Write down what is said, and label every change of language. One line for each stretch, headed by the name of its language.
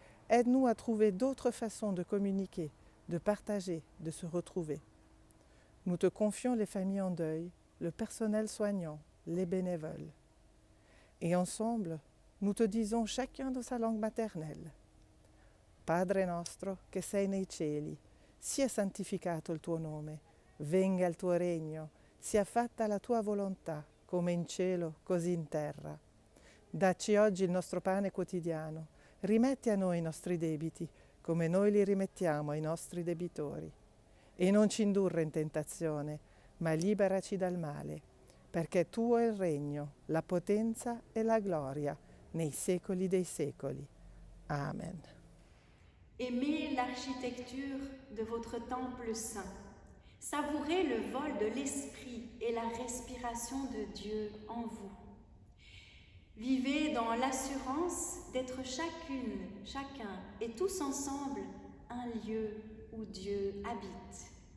French: Aide-nous à trouver d'autres façons de communiquer, de partager, de se retrouver. Nous te confions les familles en deuil, le personnel soignant, les bénévoles. Et ensemble, nous te disons chacun dans sa langue maternelle.
Italian: Padre nostro che sei nei cieli, sia santificato il tuo nome, venga il tuo regno, sia fatta la tua volontà, come in cielo, così in terra. Dacci oggi il nostro pane quotidiano, rimetti a noi i nostri debiti, come noi li rimettiamo ai nostri debitori. E non ci indurre in tentazione, ma liberaci dal male, perché tuo è il regno, la potenza e la gloria, nei secoli dei secoli. Amen.
French: Aimez l'architecture de votre temple saint. Savourez le vol de l'Esprit et la respiration de Dieu en vous. Vivez dans l'assurance d'être chacune, chacun et tous ensemble un lieu où Dieu habite.